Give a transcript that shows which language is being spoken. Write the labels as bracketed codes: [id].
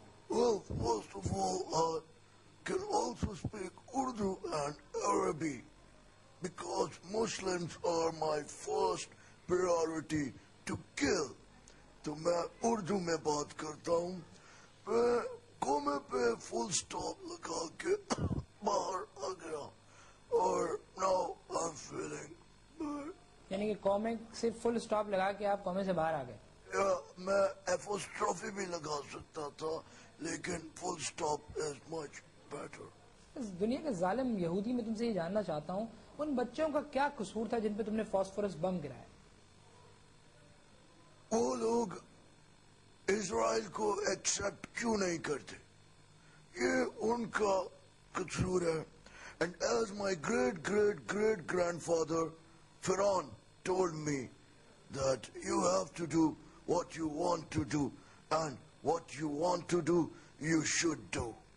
[en] Well, first of all, I can also speak Urdu and Arabic because Muslims are my first priority to kill. [ur] تو میں اردو میں بات کرتا ہوں. کومے پہ فل سٹاپ لگا کے باہر آ گیا اور [en] now I'm feeling bad. [ur] یعنی کہ کومے سے فل سٹاپ لگا کے آپ کومے سے باہر آ گئے؟ میں ایپوسٹرافی بھی لگا سکتا تھا لیکن فل سٹاپ [en] Is much better. [ur] دنیا کے ظالم یہودی، میں تم سے یہ جاننا چاہتا ہوں ان بچوں کا کیا قصور تھا جن پہ تم نے فاسفورس بم گرایا؟ وہ لوگ اسرائیل کو ایکسپٹ کیوں نہیں کرتے، یہ ان کا قصور ہے. [en] And as my great great great grandfather فرعون told me that you have to do what you want to do and what you want to do you should do.